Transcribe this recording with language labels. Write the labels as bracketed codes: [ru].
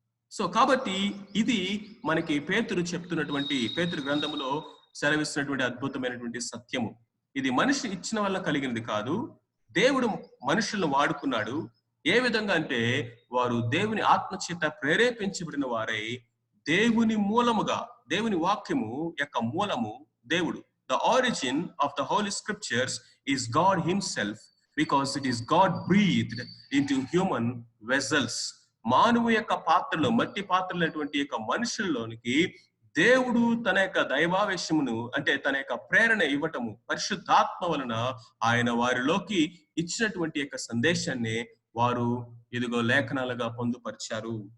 [te] So కాబట్టి ఇది మనకి పేతురు చెప్తున్నటువంటి, పేతురు గ్రంథములో సెలవిస్తున్నటువంటి అద్భుతమైనటువంటి సత్యము. ఇది మనిషి ఇచ్చిన వల్ల కలిగినది కాదు, దేవుడు మనుషులను వాడుకున్నాడు. ఏ విధంగా అంటే వారు దేవుని ఆత్మ చేత ప్రేరేపించబడిన వారై దేవుని మూలముగా, దేవుని వాక్యము యొక్క మూలము దేవుడు. [en] The origin of the Holy Scriptures is God Himself, because it is God breathed into human vessels. [te] మానవు యొక్క పాత్రలో, మట్టి పాత్రలైనటువంటి యొక్క మనుషుల్లోనికి దేవుడు తన యొక్క దైవావేశమును, అంటే తన యొక్క ప్రేరణ ఇవ్వటము, పరిశుద్ధాత్మ వలన ఆయన వారిలోకి ఇచ్చినటువంటి యొక్క సందేశాన్ని వారు ఇదిగో లేఖనాలుగా పొందుపరిచారు.